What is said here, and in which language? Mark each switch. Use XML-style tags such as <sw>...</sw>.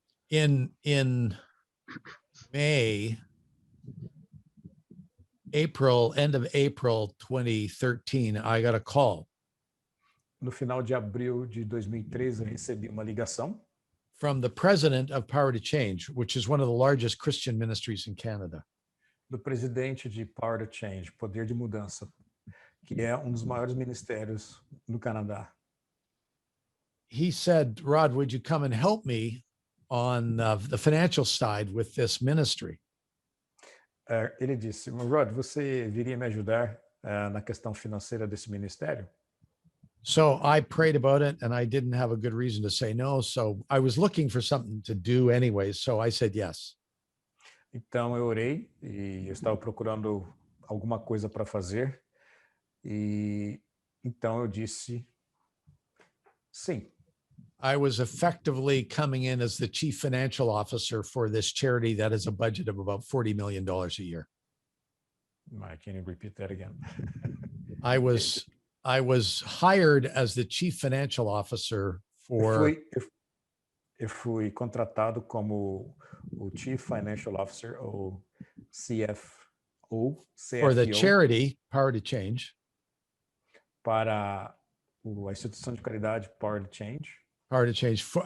<en>In May, end of April 2013, I got a call.</en> <pt>No final de abril de 2013, eu recebi uma ligação</pt> <en>from the president of Parte, which is one of the largest Christian ministries in Canada.</en> <pt>Do presidente de Parte, Poder de Mudança, que é dos maiores ministérios no Canadá.</pt> <en>He said, Rod, would you come and help me on the financial side with this ministry?</en> <pt>Ele disse, Rod, você viria me ajudar na questão financeira desse ministério?</pt> <en>So I prayed about it and I didn't have a good reason to say no. So I was looking for something to do anyway. So I said yes.</en> <pt>Então eu orei e eu estava procurando alguma coisa para fazer. E então eu disse sim.</pt> <en>I was effectively coming in as the chief financial officer for this charity that has a budget of about $40 million a year. Can you repeat that again? I was hired as the chief financial officer for.</en> <pt>Eu fui contratado como o chief financial officer ou CFO</pt> <en>for the charity Parte,</en> <pt>para a instituição de caridade Parte,</pt>